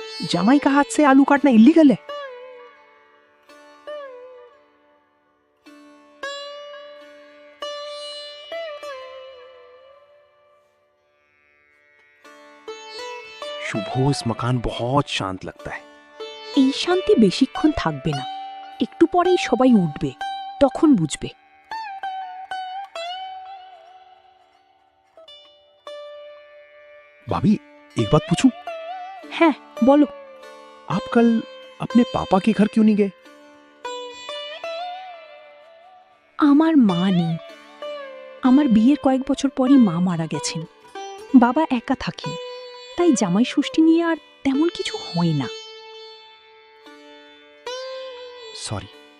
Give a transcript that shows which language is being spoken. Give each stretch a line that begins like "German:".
Hindi: जमाई का हाथ से आलू काटना इलीगल है। सुबह इस मकान बहुत शांत लगता है।
Bangla: এই শান্তি বেশিক্ষণ থাকবে না, একটু পরেই সবাই উঠবে, তখন বুঝবে।
Hindi: भाभी, एक बात पूछूं?
Bangla: হ্যাঁ বলো।
Hindi: आप कल अपने पापा के घर क्यों नहीं गए?
Bangla: আমার মা নেই। আমার বিয়ের কয়েক বছর পরই মা মারা গেছেন। বাবা একা থাকেন, তাই জামাই ষষ্ঠী নিয়ে আর তেমন কিছু হয় না।
English: Sorry.